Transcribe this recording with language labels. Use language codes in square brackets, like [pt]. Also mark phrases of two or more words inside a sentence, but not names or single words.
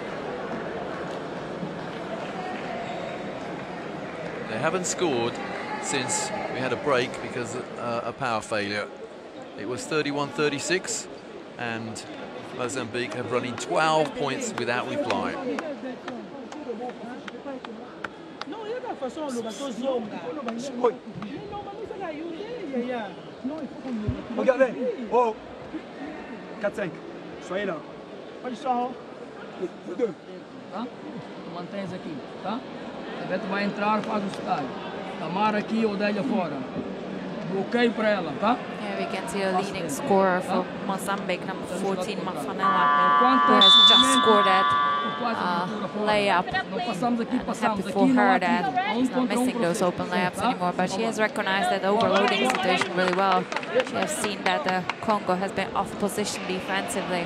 [en] They haven't scored since we had a break because of a power failure. It was 31-36, and Mozambique have run in 12 points without reply. [fr] Regardez. Oh. 4-5. Soyez là. Vous deux. [pt] Tá? Tu mantens aqui, tá? Beto vai entrar, faz o estádio. Tamara aqui, Odélia fora. Bloqueio para ela, tá? [en] Yeah, we can see a leading scorer for Mozambique, number 14, Mafanella, who has just scored that layup. And happy for her that she's not missing those open layups anymore, but she has recognized that overloading situation really well. She has seen that the Congo has been off position defensively.